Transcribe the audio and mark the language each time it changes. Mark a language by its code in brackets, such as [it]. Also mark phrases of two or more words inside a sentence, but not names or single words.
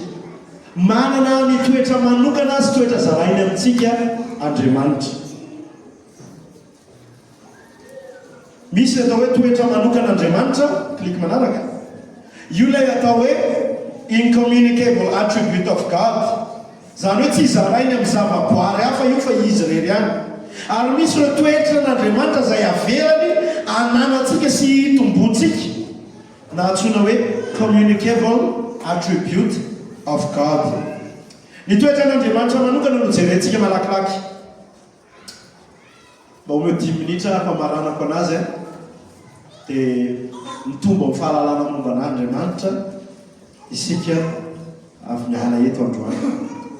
[mg] Manana ny toetra manokana sy toetra zarainy amintsika Andriamanitra. Misy atao hoe toetra manokana Andriamanitra, kliky manaraka. Io ilay atao hoe [en] incommunicable attribute of God. [mg] Zany hoe tsy zarainy amin'ny zavaboary hafa io fa izy rery ihany. Ary misy ireo toetra n'Andriamanitra izay avelany ananantsika sy tombontsika, na antsoina hoe [en] communicable attribute of God. [mg] Ny toetra n'Andriamanitra manokana no jerentsika malakilaky. Mba omeo 10 minitra famaranako anazy dia mitomba amin'ny fahalalana momba an'Andriamanitra isika avy miala eto androany.